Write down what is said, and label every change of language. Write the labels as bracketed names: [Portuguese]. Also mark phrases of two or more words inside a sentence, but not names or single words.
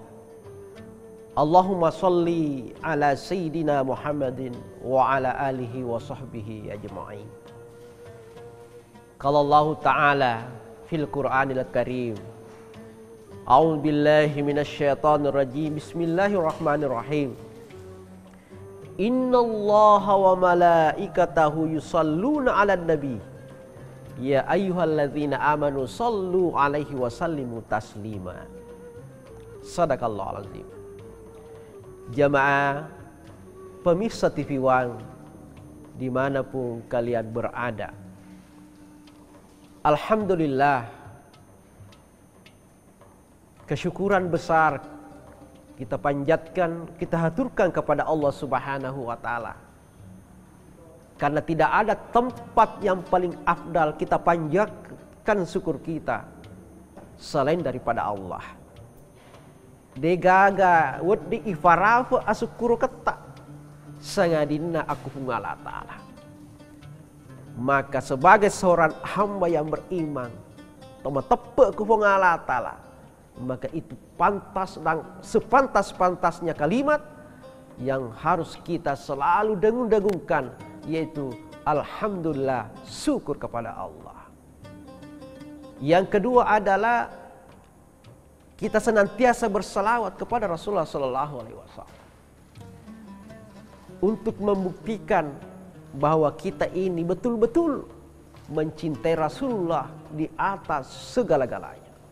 [Arabic] اللهم صل على سيدنا محمد وعلى آله وصحبه أجمعين. قال الله تعالى في القرآن الكريم. أعوذ بالله من الشيطان الرجيم. بسم الله الرحمن الرحيم. إن الله وملائكته يصلون على النبي. يا أيها الذين آمنوا صلوا عليه وسلموا تسليما. صدق الله العظيم. [Indonesian] Jamaah pemirsa TV One dimanapun kalian berada, alhamdulillah, kesyukuran besar kita panjatkan, kita haturkan kepada Allah [Arabic] سبحانه وتعالى. [Indonesian] Karena tidak ada tempat yang paling afdal kita panjatkan syukur kita selain daripada Allah. [Buginese] Degaga waddi ifarafa asukuru kata sangadina aku [Arabic] الله تعالى. [Indonesian] Maka sebagai seorang hamba yang beriman, [Buginese] toma tepe ku [Arabic] الله تعالى, [Indonesian] maka itu pantas dan sepantas-pantasnya kalimat yang harus kita selalu dengung-dengungkan, yaitu alhamdulillah, syukur kepada Allah. Yang kedua adalah kita senantiasa berselawat kepada Rasulullah SAW untuk membuktikan bahwa kita ini betul-betul mencintai Rasulullah di atas segala-galanya.